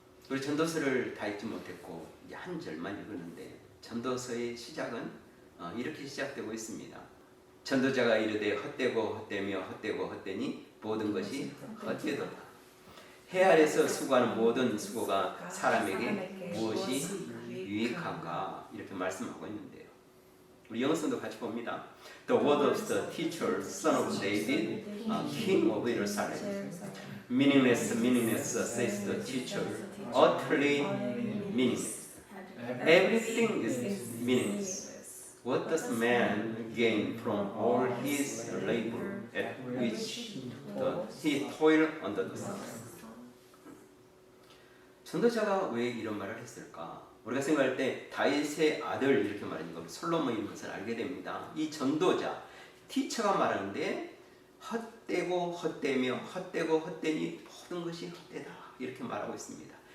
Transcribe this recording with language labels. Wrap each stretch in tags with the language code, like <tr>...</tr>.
<ko>우리 전도서를 다 읽지 못했고 이제 한 절만 읽었는데 전도서의 시작은 이렇게 시작되고 있습니다. 전도자가 이르되 헛되고 헛되며 헛되고 헛되니 모든 것이 헛되도다. 해 아래서 수고하는 모든 수고가 사람에게 무엇이 유익한가 이렇게 말씀하고 있는데요. 우리 영어성도 같이 봅니다.</ko> <en>The word of the teacher, son of David, king of Jerusalem. Meaningless, meaningless, says the teacher. Utterly meaningless. Everything is meaningless. What does man gain from all his labor at which he toil under the sun?</en> <ko>전도자가 왜 이런 말을 했을까? 우리가 생각할 때 다윗의 아들 이렇게 말하는 걸 솔로몬인 것을 알게 됩니다. 이 전도자, 티처가 말하는데 헛되고 헛되며 헛되고 헛되니 모든 것이 헛되다 이렇게 말하고 있습니다.</ko>